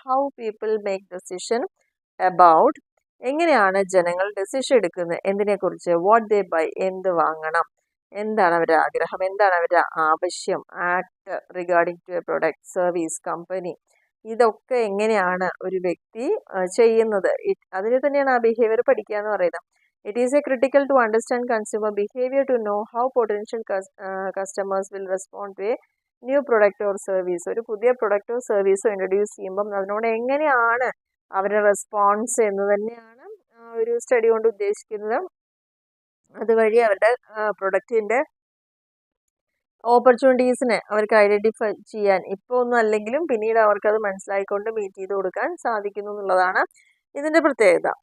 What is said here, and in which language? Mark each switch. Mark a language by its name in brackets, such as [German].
[English] how people make decision about, [Malayalam] എങ്ങനെയാണ് ജനങ്ങൾ decision എടുക്കുന്നത് എന്തിനെക്കുറിച്ച്? [English] what they buy, [Malayalam] എന്ത് വാങ്ങണം, എന്താണ് അവരുടെ ആഗ്രഹം, എന്താണ് അവരുടെ ആവശ്യം, [English] act regarding to a product, service, company, [Malayalam] ഇതൊക്കെ എങ്ങനെയാണ് ഒരു വ്യക്തി ചെയ്യുന്നത്. അതിന് തന്നെയാണ് ആ ബിഹേവിയർ പഠിക്കുക എന്ന് പറയുന്നത്. [English] It is a critical to understand consumer behavior to know how potential customers will respond to a new product or service. [Malayalam] ഒരു പുതിയ പ്രൊഡക്റ്റോ സർവീസോ ഇൻട്രൊഡ്യൂസ് ചെയ്യുമ്പം അതിനോട് എങ്ങനെയാണ് അവരുടെ റെസ്പോൺസ് എന്ന് തന്നെയാണ് ഒരു സ്റ്റഡി കൊണ്ട് ഉദ്ദേശിക്കുന്നത്. അതുവഴി അവരുടെ പ്രൊഡക്റ്റിൻ്റെ ഓപ്പർച്യൂണിറ്റീസിനെ അവർക്ക് ഐഡൻറ്റിഫൈ ചെയ്യാൻ ഇപ്പോൾ ഒന്നും അല്ലെങ്കിലും പിന്നീട് അവർക്കത് മനസ്സിലായിക്കൊണ്ട് മീറ്റ് ചെയ്ത് കൊടുക്കാൻ സാധിക്കുന്നു എന്നുള്ളതാണ് ഇതിൻ്റെ പ്രത്യേകത.